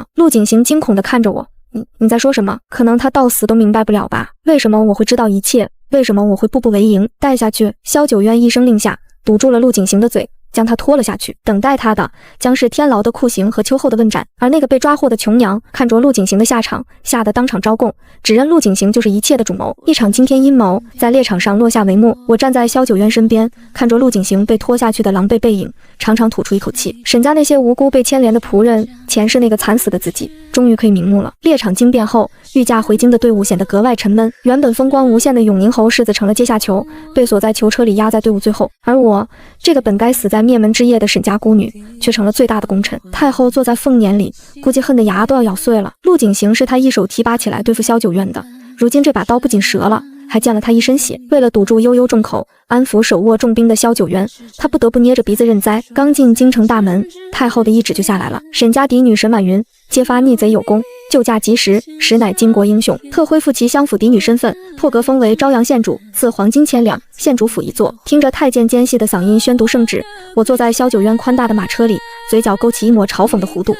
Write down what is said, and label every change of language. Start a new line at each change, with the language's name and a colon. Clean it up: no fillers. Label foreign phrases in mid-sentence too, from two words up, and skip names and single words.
Chinese: 陸景行驚恐地看着我，你在說什麼？可能他到死都明白不了吧？為什麼我會知道一切？為什麼我會步步為營？帶下去！蕭九淵一聲令下，堵住了陸景行的嘴，將他拖了下去。等待他的將是天牢的酷刑和秋後的問斬。而那個被抓獲的瓊娘看着陸景行的下場，嚇得當場招供，指認陸景行就是一切的主謀。一場驚天陰謀在獵場上落下帷幕。我站在蕭九淵身邊，看着陸景行被拖下去的狼狽背影，長長吐出一口氣。沈家那些無辜被牽連的僕人，前世那個慘死的自己，終於可以瞑目了。獵場驚變後，御駕回京的隊伍顯得格外沉悶。原本風光無限的永寧侯世子成了階下囚，被鎖在囚車裡壓在隊伍最後。而我這個本該死在滅門之夜的沈家孤女，卻成了最大的功臣。太后坐在鳳辇裡，估計恨得牙都要咬碎了。陸景行是他一手提拔起來對付蕭九淵的，如今這把刀不僅折了，還濺了他一身血。為了堵住悠悠眾口，安撫手握重兵的蕭九淵，他不得不捏着鼻子認栽。剛進京城大門，太後的懿旨就下來了：沈家嫡女沈婉雲揭發逆賊有功，救駕及時，實乃巾幗英雄，特恢復其相府嫡女身份，破格封為昭陽縣主，賜黃金千兩，縣主府一座。聽着太監尖細的嗓音宣讀聖旨，我坐在蕭九淵寬大的馬車裡，嘴角勾起一抹嘲諷的弧度。